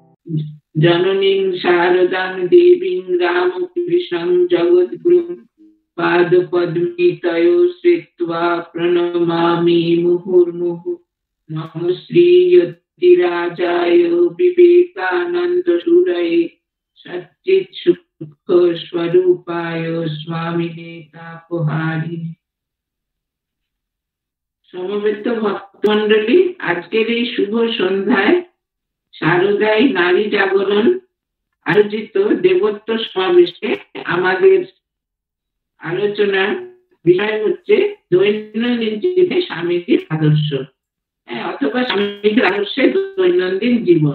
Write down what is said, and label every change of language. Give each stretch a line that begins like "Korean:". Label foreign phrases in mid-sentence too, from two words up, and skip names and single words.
Sanskrit: जननीं शारदां देवीं रामकृष्णं जगद्गुरुं पादपद्मे तयो श्रित्वा प्रणमामि मुहुर्मुहुः। नमो श्रीयतिराजाय विवेकानन्दसूरये सच्चित् सुख स्वरूपाय स्वामिने तापहारिणे।
Bangla: সমবেত ভক্তমণ্ডলী, আজকের এই শুভ সন্ধ্যায় শারদাই নারী জাগরণ আয়োজিত দেবত্ব সমাবেশে আমাদের আলোচনার বিষয় হচ্ছে দৈনন্দিন জীবনে স্বামীজির আদর্শ, অথবা স্বামীজির আদর্শে দৈনন্দিন জীবন।